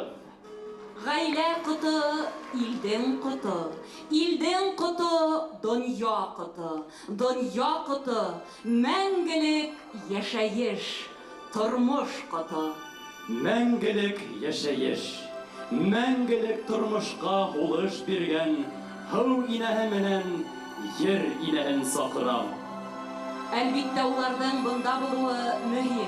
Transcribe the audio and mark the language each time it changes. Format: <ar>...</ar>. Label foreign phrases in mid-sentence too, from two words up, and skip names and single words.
<tt>Гаилә коты, илдең коты. Илдең коты, дөнья коты. Дөнья коты, мәңгелек яшәеш, тормыш коты. Мәңгелек яшәеш, мәңгелек тормышка һулыш биргән һыу инәһе менән ер инәһен сакырам. Әлбиттә уларның бында булуы мөһим.</tt>